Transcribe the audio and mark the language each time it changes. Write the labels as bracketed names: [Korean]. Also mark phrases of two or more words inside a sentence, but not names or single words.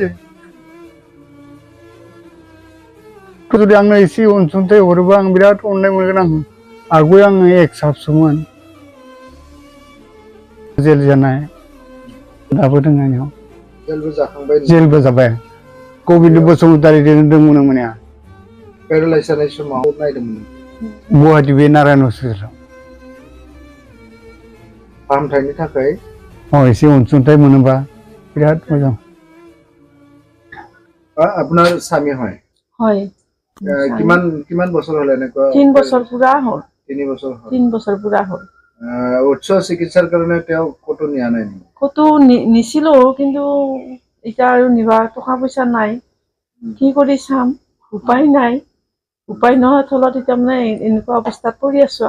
[Bodo] जुदि आंनो एसे अनसुंथाइ हरोबा आं बिराद अननाय मोनगोन आं आवगाय आङो एक्स-हाबसोमोन जेल जानाय दाबो दङ आंनियाव जेलबो जाबाय गबिन्द बसुमतारीजों दंमोन माने पेरालाइज जानाय समाव नायदोंमोन गुवाहाटी बे नारायण हस्पिटालाव फाहामथायनि थाखाय एसे अनसुंथाइ मोनोबा बिराद मोजां [Assamese] আপোনাৰ স্বামী হয় হয় কিমান বছৰ হ'ল এনেকুৱা 3 বছৰ পুৰা হ'ল 3 বছৰ হ'ল 3 বছৰ পুৰা হ'ল উচ্চ চিকিৎসাৰ কাৰণে তেওঁ কতো নিয়া নাই কতো নিছিলো কিন্তু এটা আৰু নিবা টকা পইচা নাই কি কৰি চাম উপায় নাই উপায় নহয় থলত এতিয়া মানে এনেকুৱা অৱস্থাত পৰি আছো